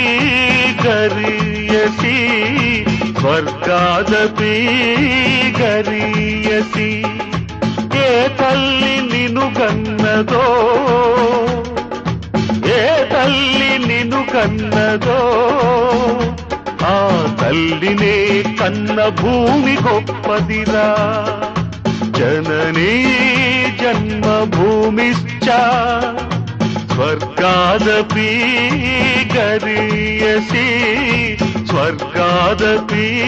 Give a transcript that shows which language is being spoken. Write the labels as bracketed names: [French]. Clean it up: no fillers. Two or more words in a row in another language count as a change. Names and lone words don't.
[Sanskrit] गरीयसी स्वर्गादपि [Telugu] गरीयसी ఏ తల్లి నిన్ను కన్నదో ఏ తల్లి నిన్ను కన్నదో ఆ తల్లినే కన్న భూమి గొప్పదిరా [Sanskrit] जननी जन्मभूमिश्च स्वर्गादपि गरीयसी स्वर्गादपि